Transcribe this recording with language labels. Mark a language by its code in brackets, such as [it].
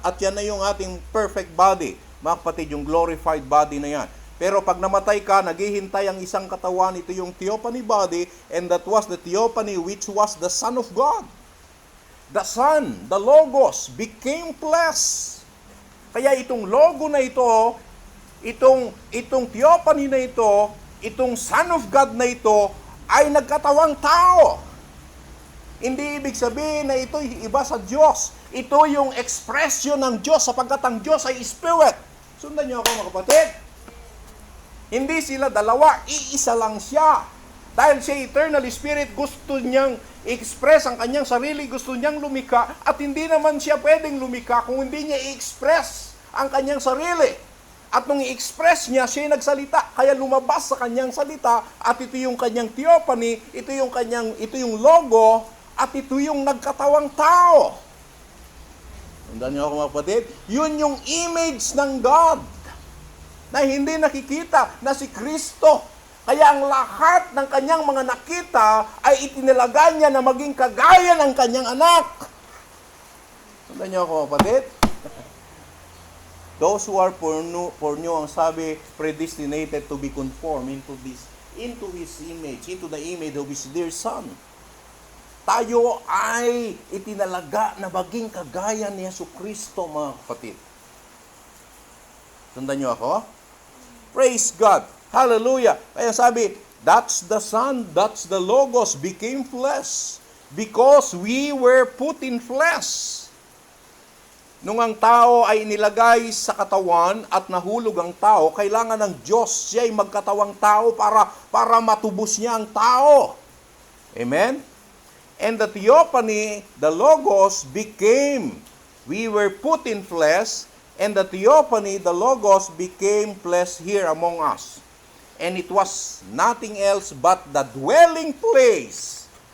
[tl] At yan na yung ating perfect body. Mga kapatid, yung glorified body na yan. Pero pag namatay ka, naghihintay ang isang katawan, ito yung theophany body, [en] and that was the theophany which was the Son of God. The Son, the Logos, became flesh. [tl] Kaya itong logo na ito, itong theophany na ito, itong Son of God na ito, ay nagkatawang tao. Hindi ibig sabihin na ito'y iba sa Diyos. Ito yung expression ng Diyos sapagkat ang Diyos ay Spirit. Sundan niyo ako mga kapatid. Hindi sila dalawa, iisa lang siya. Dahil siya eternal spirit, gusto niyang i-express ang kanyang sarili, gusto niyang lumika, at hindi naman siya pwedeng lumika kung hindi niya i-express ang kanyang sarili. At nung i-express niya, siya nagsalita, kaya lumabas sa kanyang salita, at ito yung kanyang theophany, ito yung logo, at ito yung nagkatawang tao. Tandaan niyo ako mga kapatid, yun yung image ng God na hindi nakikita na si Kristo. Kaya ang lahat ng kanyang mga nakita ay itinalaga niya na maging kagaya ng kanyang anak. Tandaan niyo ako mga kapatid. [en] Those who are foreknew, [tl] ang sabi, [en] predestinated to be conformed into His image, into the image of His dear Son. [tl] Tayo ay itinalaga na maging kagaya ni Jesucristo, mga kapatid. Tandaan niyo ako? Praise God. Hallelujah. Kaya sabi, [en] that's the Son, that's the Logos became flesh because we were put in flesh. [tl] Nung ang tao ay inilagay sa katawan at nahulog ang tao, kailangan ng Diyos siya ay magkatawang tao para matubos niya ang tao. Amen? [en] And the theophany, the Logos became, we were put in flesh, and the theophany, the Logos, became flesh here among us. And it was nothing else but the dwelling place.